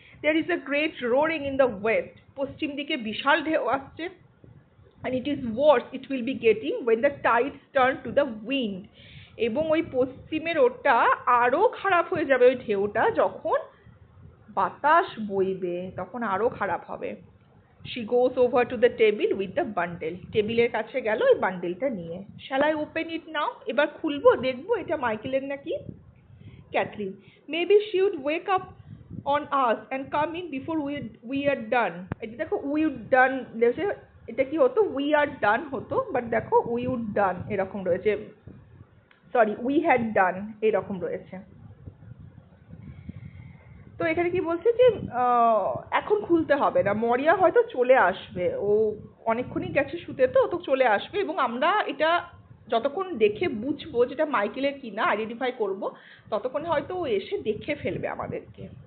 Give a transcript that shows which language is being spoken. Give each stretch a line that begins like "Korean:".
English: there is a great roaring in the west,
Bangla: পশ্চিম দিকে বিশাল ঢেউ আসছে,
English: and it is worse it will be getting when the tides turn to the wind,
Bangla: এবং ওই পশ্চিমের ওটা আরো খারাপ হয়ে যাবে, ওই ঢেউটা যখন বাতাস বইবে তখন আরো খারাপ হবে।
English: she goes over to the table with the bundle,
Bangla: টেবিলের কাছে গেল ওই বান্ডেলটা নিয়ে।
English: shall I open it now,
Bangla: এবার খুলবো, দেখবো এটা মাইকেলের নাকি?
English: Kathleen, maybe she would wake up on us and come in before we are done।
Bangla: এটা দেখো
English: we would done,
Bangla: এটা কি হতো,
English: we are done
Bangla: হতো, বাট দেখো
English: we would done
Bangla: এরকম রয়েছে, সরি
English: we had done
Bangla: এরকম রয়েছে। তো এখানে কি বলছে যে এখন খুলতে হবে না, মরিয়া হয়তো চলে আসবে, ও অনেকক্ষণই গেছে শুতে, তো চলে আসবে, এবং আমরা এটা যতক্ষণ দেখে বুঝবো যেটা মাইকেলের কিনা, আইডেন্টিফাই করব, ততক্ষণে হয়তো ও এসে দেখে ফেলবে আমাদেরকে।